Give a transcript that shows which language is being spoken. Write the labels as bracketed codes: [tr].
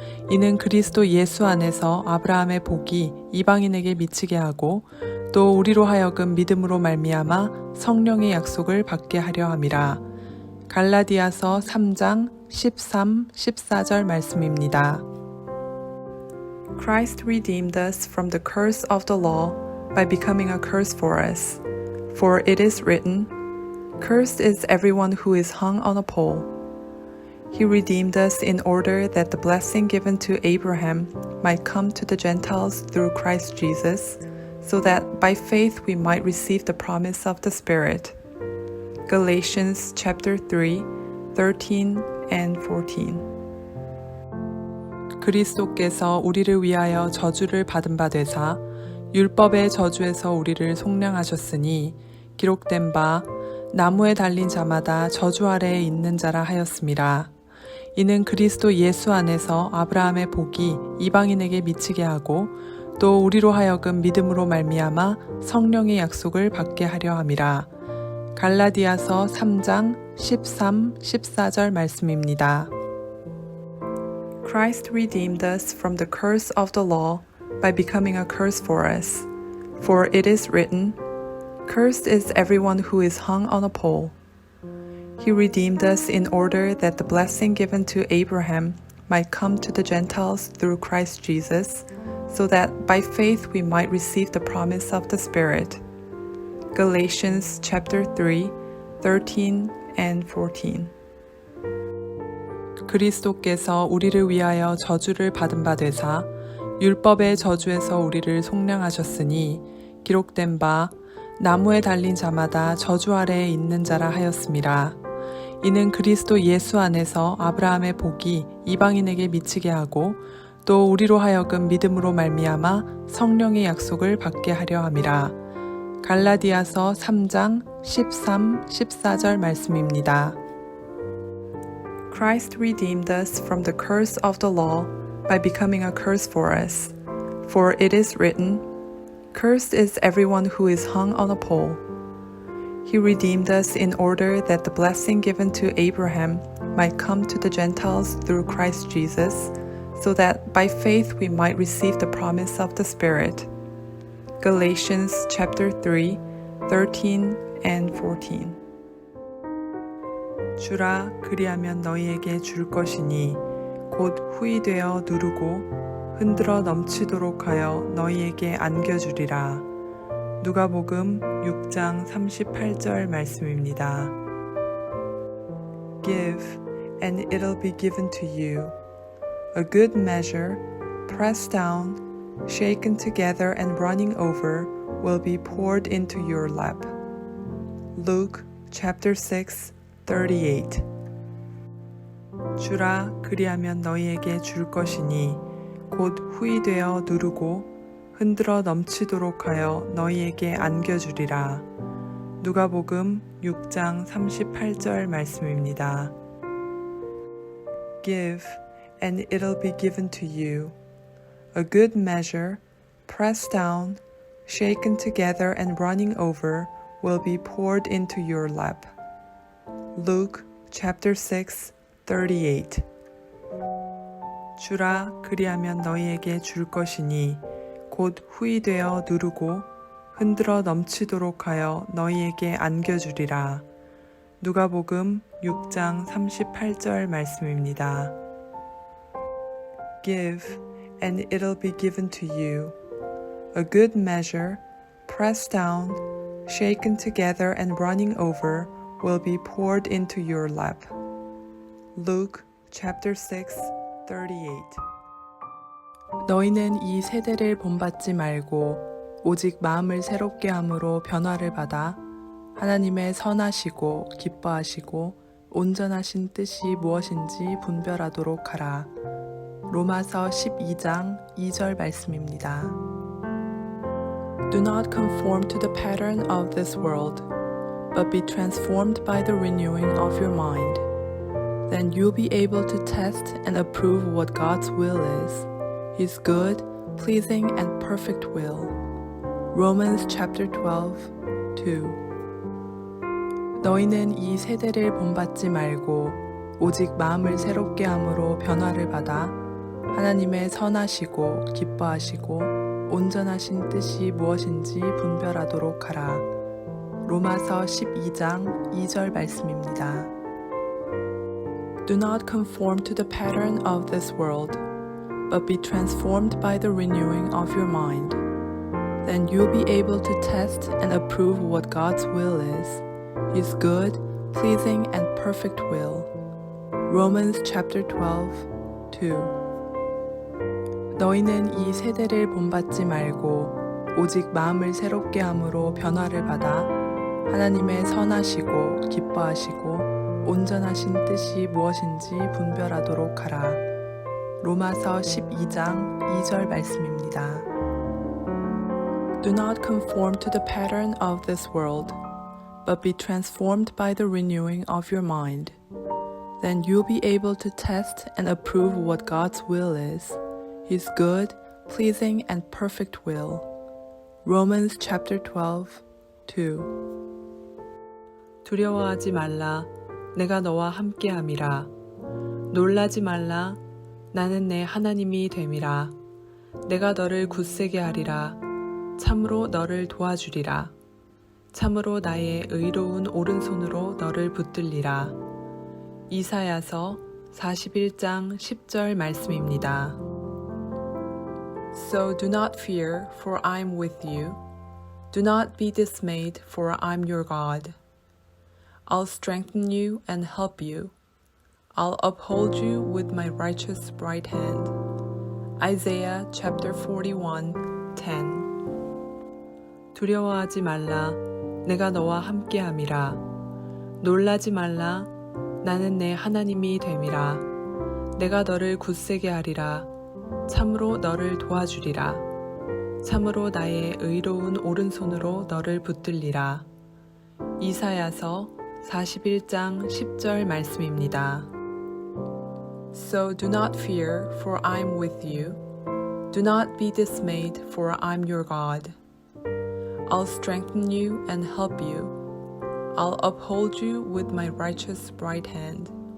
[ko] 이는 그리스도 예수 안에서 아브라함의 복이 이방인에게 미치게 하고 또 우리로 하여금 믿음으로 말미암아 성령의 약속을 받게 하려 함이라. 갈라디아서 3장 13, 14절 말씀입니다. [en] Christ redeemed us from the curse of the law by becoming a curse for us. For it is written, Cursed is everyone who is hung on a pole. He redeemed us in order that the blessing given to Abraham might come to the Gentiles through Christ Jesus, so that by faith we might receive the promise of the Spirit. Galatians chapter 3, 13 and 14. [ko] 그리스도께서 우리를 위하여 저주를 받은 바 되사 율법의 저주에서 우리를 속량하셨으니 기록된 바 나무에 달린 자마다 저주 아래에 있는 자라 하였음이라. 이는 그리스도 예수 안에서 아브라함의 복이 이방인에게 미치게 하고 또 우리로 하여금 믿음으로 말미암아 성령의 약속을 받게 하려 함이라. 갈라디아서 3장 13, 14절 말씀입니다. [en] Christ redeemed us from the curse of the law by becoming a curse for us. For it is written, Cursed is everyone who is hung on a pole. He redeemed us in order that the blessing given to Abraham might come to the Gentiles through Christ Jesus, so that by faith we might receive the promise of the Spirit. Galatians chapter 3, 13 and 14. [ko] 그리스도께서 우리를 위하여 저주를 받은 바 되사 율법의 저주에서 우리를 속량하셨으니 기록된 바 나무에 달린 자마다 저주 아래에 있는 자라 하였음이라. 이는 그리스도 예수 안에서 아브라함의 복이 이방인에게 미치게 하고 또 우리로 하여금 믿음으로 말미암아 성령의 약속을 받게 하려 함이라. 갈라디아서 3장 13, 14절 말씀입니다. [en] Christ redeemed us from the curse of the law by becoming a curse for us. For it is written, Cursed is everyone who is hung on a pole. He redeemed us in order that the blessing given to Abraham might come to the Gentiles through Christ Jesus, so that by faith we might receive the promise of the Spirit. Galatians chapter 3, 13 and 14. [ko] 주라 그리하면 너희에게 줄 것이니 곧 후이 되어 누르고 흔들어 넘치도록 하여 너희에게 안겨주리라. 누가복음 6장 38절 말씀입니다. [en] Give, and it'll be given to you. A good measure, pressed down, shaken together and running over, will be poured into your lap. Luke chapter 6, 38. [ko] 주라 그리하면 너희에게 줄 것이니 곧 후이 되어 누르고 흔들어 넘치도록 하여 너희에게 안겨주리라. 누가복음 6장 38절 말씀입니다. [en] Give, and it'll be given to you. A good measure, pressed down, shaken together and running over, will be poured into your lap. Luke chapter 6, 38. [ko] 주라 그리하면 너희에게 줄 것이니 곧 후이 되어 누르고 흔들어 넘치도록 하여 너희에게 안겨주리라. 누가복음 6장 38절 말씀입니다. [en] Give, and it'll be given to you. A good measure, pressed down, shaken together and running over, will be poured into your lap. Luke chapter 6, 38. [ko] 너희는 이 세대를 본받지 말고 오직 마음을 새롭게 함으로 변화를 받아 하나님의 선하시고 기뻐하시고 온전하신 뜻이 무엇인지 분별하도록 하라. 로마서 12장 2절 말씀입니다. [en] Do not conform to the pattern of this world, but be transformed by the renewing of your mind. Then you'll be able to test and approve what God's will is, His good, pleasing, and perfect will. Romans chapter 12, 2. [ko] 너희는 이 세대를 본받지 말고 오직 마음을 새롭게 함으로 변화를 받아 하나님의 선하시고 기뻐하시고 온전하신 뜻이 무엇인지 분별하도록 하라. 로마서 12장 2절 말씀입니다. [en] Do not conform to the pattern of this world, but be transformed by the renewing of your mind. Then you'll be able to test and approve what God's will is, His good, pleasing, and perfect will. Romans chapter 12, 2. [ko] 너희는 이 세대를 본받지 말고 오직 마음을 새롭게 함으로 변화를 받아 하나님의 선하시고 기뻐하시고 온전하신 뜻이 무엇인지 분별하도록 하라. 로마서 12장 2절 말씀입니다. [en] Do not conform to the pattern of this world, but be transformed by the renewing of your mind. Then you'll be able to test and approve what God's will is, His good, pleasing, and perfect will. Romans chapter 12, 2. [ko] 두려워하지 말라. 내가 너와 함께함이라. 놀라지 말라. 나는 내 하나님이 됨이라. 내가 너를 굳세게 하리라. 참으로 너를 도와주리라. 참으로 나의 의로운 오른손으로 너를 붙들리라. 이사야서 41장 10절 말씀입니다. [en] So do not fear, for I am with you. Do not be dismayed, for I am your God. I'll strengthen you and help you. I'll uphold you with my righteous right hand. Isaiah chapter 41, 10. [ko] 두려워하지 말라. 내가 너와 함께함이라. 놀라지 말라. 나는 내 하나님이 됨이라. 내가 너를 굳세게 하리라. 참으로 너를 도와주리라. 참으로 나의 의로운 오른손으로 너를 붙들리라. 이사야서 41장 10절 말씀입니다. [en] So do not fear, for I am with you. Do not be dismayed, for I am your God. I'll strengthen you and help you. I'll uphold you with my righteous right hand.